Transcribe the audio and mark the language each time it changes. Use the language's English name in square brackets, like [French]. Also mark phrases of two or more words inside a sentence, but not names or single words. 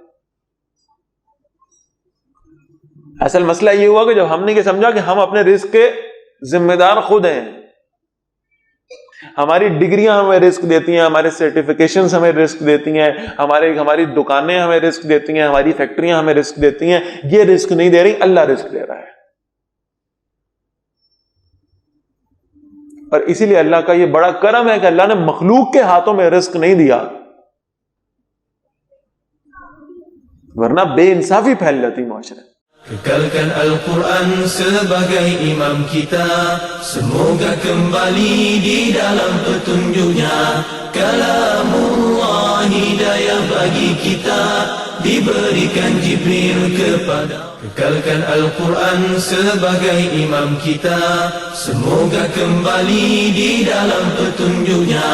[Urdu] اصل مسئلہ یہ ہوا کہ جب ہم نے یہ سمجھا کہ ہم اپنے رزق کے ذمہ دار خود ہیں، ہماری ڈگریاں ہمیں رزق دیتی ہیں، ہمارے سرٹیفکیشنز ہمیں رزق دیتی ہیں، ہماری دکانیں ہمیں رزق دیتی ہیں، ہماری فیکٹریاں ہمیں رزق دیتی ہیں، یہ رزق نہیں دے رہی، اللہ رزق دے رہا ہے۔ اور اسی لیے اللہ کا یہ بڑا کرم ہے کہ اللہ نے مخلوق کے ہاتھوں میں رزق نہیں دیا، ورنہ بے انصافی پھیل جاتی معاشرے۔ [Malay] Kekalkan Al-Quran sebagai imam kita, semoga kembali di dalam petunjuknya. Kalamullah hidayah bagi kita, diberikan Jibril kepada. Kekalkan Al-Quran sebagai imam kita, semoga kembali di dalam petunjuknya.